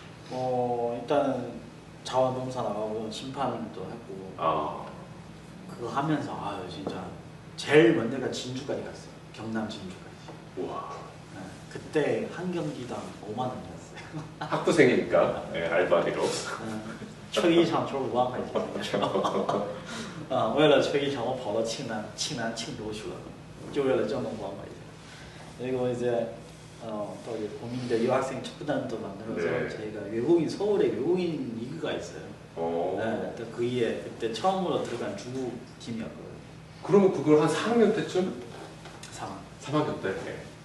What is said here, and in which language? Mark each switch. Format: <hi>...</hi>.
<ko>일단 자원봉사 나가고 심판도 했고 그거 하면서 진짜 제일 먼저가 진주까지 갔어요. 경남 진주까지. 우와. 그때 한 경기당 5만 원이었어요. 학부생이니까 알바비로.</ko> <zh>吹一场球5万块钱，你知道吗？啊，为了吹一场，我跑到庆南庆州去了，就为了挣那5万块钱。</zh> <ko>그리고 이제 또 이제 고민대 유학생 첩단도 만들어서 네. 저희가 외국인 서울에 외국인 리그가 있어요. 네, 또 거기에 그때 처음으로 들어간 중국 팀이었거든요. 그러면 그걸 한 4학년 때쯤? 3학년 때? 네.</ko>